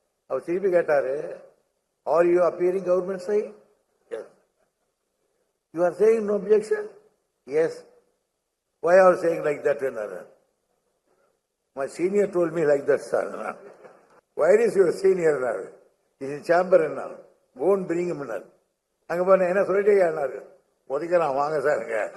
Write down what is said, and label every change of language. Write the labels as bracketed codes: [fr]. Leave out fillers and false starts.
[ta] அவர் திருப்பி கேட்டாரு, [en] Are you appearing government side? Yes. You are saying no objection? Yes. why are you saying like that? My senior told me like that, sir. Where is your senior? He's in chamber now. Go and bring him. [ta] அங்க போன என்ன சொல்லிட்டே ஒதுக்கலாம், வாங்க சாருங்க.